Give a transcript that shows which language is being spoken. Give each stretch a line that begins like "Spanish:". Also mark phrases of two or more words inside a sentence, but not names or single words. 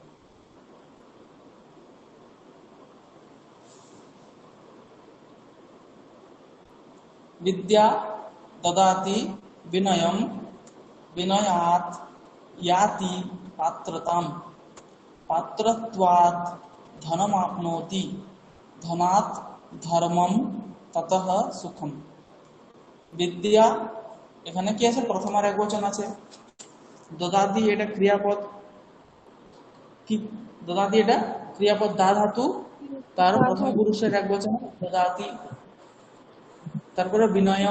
Sanskrit: विद्या ददाति विनयं विनयात् याति पात्रताम्, पात्रत्वात् धनमाप्नोति धनात् धर्मं ततः सुखम।
Bangla: বিদ্যা এখানে কি আছে, প্রথমার এক বচন আছে। দদাতি এটা ক্রিয়াপদ, কি দদাতি এটা ক্রিয়াপদ, দা ধাতু, তার প্রথম পুরুষের এক বচন দদাতি। তারপরে বিনয়ম